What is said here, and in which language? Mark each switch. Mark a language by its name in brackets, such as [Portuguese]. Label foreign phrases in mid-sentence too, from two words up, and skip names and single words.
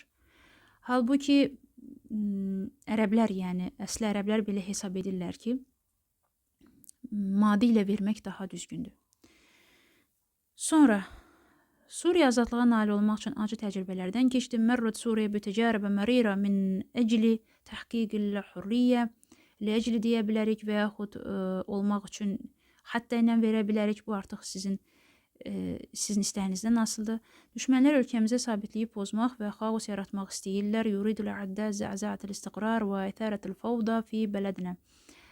[Azerbaijani] Halbuki ərəblər, yəni əsli ərəblər belə hesab edirlər ki, madi ilə vermək daha düzgündür. Sonra, Suriya azadlığa nail olmaq üçün acı təcrübələrdən keçdi. [Arabic] مرت سوريا بتجربة مريرة من أجل تحقيق الحرية. [Azerbaijani] Əcli deyə bilərik və yaxud olmaq üçün hətta ilə verə bilərik. Bu artıq sizin istəyinizdən asılıdır. Düşmənlər ölkəmizə sabitliyi pozmaq və xaos yaratmaq istəyirlər. [Arabic] يريد الأعداء زعزعة الاستقرار وإثارة الفوضى في بلدنا.